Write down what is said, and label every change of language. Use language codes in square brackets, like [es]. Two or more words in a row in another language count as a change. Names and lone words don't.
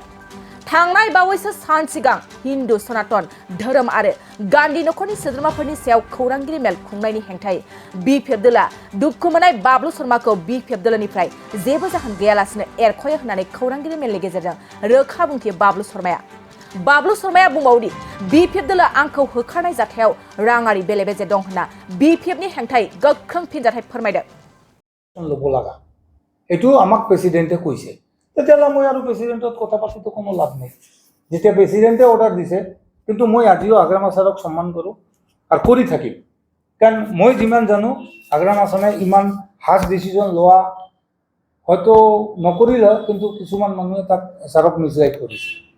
[brx] थांनाय बावैसो सान सिगां हिन्दु सनातन धोरोम आरो गान्धी नखरनि सोद्रोमाफोरनि सायाव खौरांगिरि मेल खुंनायनि हेंथायै बिपिएफ दलोआ दुखु मोननाय बाबलु शर्माखौ बिपिएफ दलोनिफ्राय जेबो जाहोन गैयालासिनो एरख'यो होननानै खौरांगिरि मेलनि गेजेरजों रोखा बुंथियो बाबलु शर्माया। बाबलु शर्माया बुंबावदि बिपिएफ दलोआ आंखौ होखारनाय जाथायाव राङारि बेले बेजे दं होनना बिपिएफनि हेंथायै गोख्रों फिनजाथाय फोरमायदों। [as] ল'ব লাগা এইটো আমাক প্ৰেচিডেণ্টে কৈছে, তেতিয়াহ'লে মই আৰু প্ৰেচিডেণ্টত কথা পাতিতো কোনো লাভ নাই। যেতিয়া প্ৰেচিডেণ্টে অৰ্ডাৰ দিছে, কিন্তু মই আজিও আগ্ৰামা ছাৰক সন্মান কৰোঁ আৰু কৰি থাকিম। কাৰণ মই যিমান জানো আগ্ৰামা ছাৰে ইমান [en] hard decision [as] লোৱা হয়তো নকৰিলে, কিন্তু কিছুমান মানুহে তাক ছাৰক মিছগাইড কৰিছে।